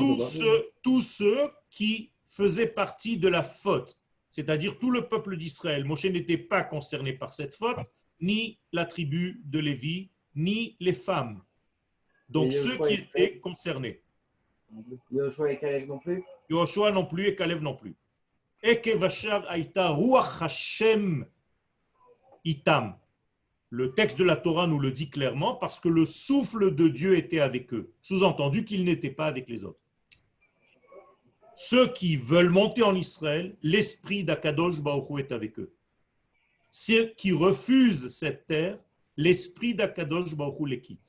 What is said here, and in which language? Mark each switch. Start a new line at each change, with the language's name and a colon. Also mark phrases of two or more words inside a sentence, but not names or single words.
French: tous ceux qui faisaient partie de la faute, c'est-à-dire tout le peuple d'Israël. Moshe n'était pas concerné par cette faute, ni la tribu de Lévi, ni les femmes. Donc ceux qui étaient concernés. Yoshua et Caleb non plus? Yoshua non plus et Caleb non plus.
Hebrew: עקב ואחר הייתה רוח השם עמם.
French: Le texte de la Torah nous le dit clairement parce que le souffle de Dieu était avec eux. Sous-entendu qu'il n'était pas avec les autres. Ceux qui veulent monter en Israël, l'esprit d'
Hebrew: הקדוש ברוך הוא
French: est avec eux. Ceux qui refusent cette terre, l'esprit d'
Hebrew: הקדוש ברוך הוא
French: les quitte.